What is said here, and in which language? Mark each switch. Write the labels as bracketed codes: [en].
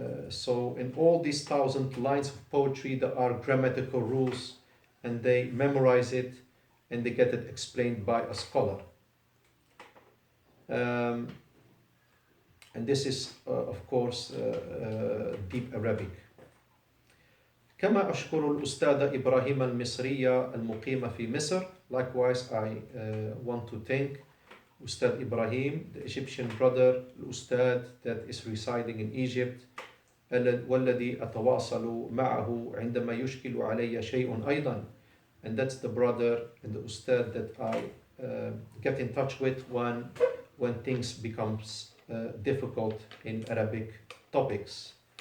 [en] So in all these 1,000 lines of poetry, there are grammatical rules, and they memorize it and they get it explained by a scholar. And this is of course deep Arabic. [ar] كما أشكر الأستاذ إبراهيم المصرية المقيمة في مصر. [en] Likewise, I want to thank Ustadh Ibrahim, the Egyptian brother, الأستاذ that is residing in Egypt, [ar] والذي أتواصل معه عندما يشكل علي شيء أيضا. [en] And that's the brother and the Ustadh that I get in touch with when things becomes difficult in Arabic topics.